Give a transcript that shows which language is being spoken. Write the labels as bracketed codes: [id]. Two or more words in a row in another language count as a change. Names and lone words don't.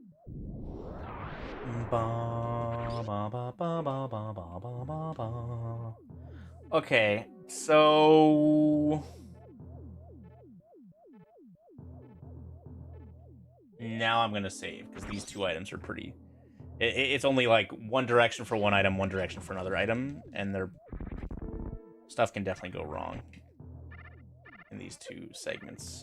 [en] Ba, ba, ba, ba, ba, ba, ba, ba, ba. Okay, so now I'm gonna save because these 2 items are pretty. It's only like one direction for one item, one direction for another item, and their stuff can definitely go wrong in these 2 segments.